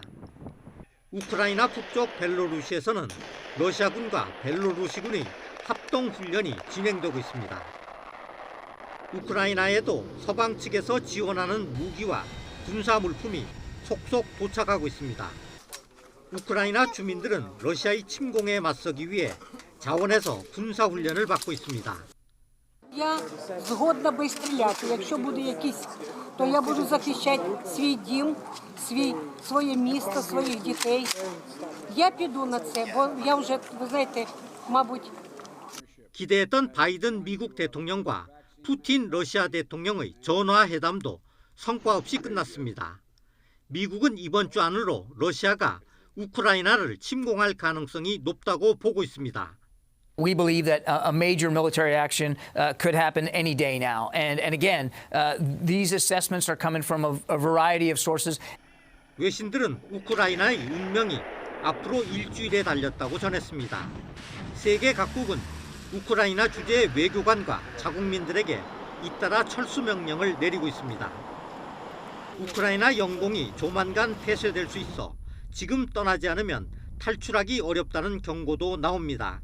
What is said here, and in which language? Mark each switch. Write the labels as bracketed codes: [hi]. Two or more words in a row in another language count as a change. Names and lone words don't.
[ko] 우크라이나 북쪽 벨로루시에서는 러시아군과 벨로루시군의 합동훈련이 진행되고 있습니다. 우크라이나에도 서방 측에서 지원하는 무기와 군사 물품이 속속 도착하고 있습니다. 우크라이나 주민들은 러시아의 침공에 맞서기 위해 자원에서 군사 훈련을 받고 있습니다. [uk] Я згодна би стріляти. Якщо буде якісь, то я буду захищати свій дім, своє місто, своїх дітей. Я піду на це, бо я вже, ви знаєте, мабуть. [ko] 기대했던 바이든 미국 대통령과 푸틴 러시아 대통령의 전화 회담도 성과 없이 끝났습니다. 미국은 이번 주 안으로 러시아가 우크라이나를 침공할 가능성이 높다고 보고 있습니다. [en] We believe that a major military action could happen any day now. And again, these assessments are coming from a variety of sources. [ko] 외신들은 우크라이나의 운명이 앞으로 일주일에 달렸다고 전했습니다. 세계 각국은 우크라이나 주재의 외교관과 자국민들에게 잇따라 철수 명령을 내리고 있습니다. 우크라이나 영공이 조만간 폐쇄될 수 있어 지금 떠나지 않으면 탈출하기 어렵다는 경고도 나옵니다.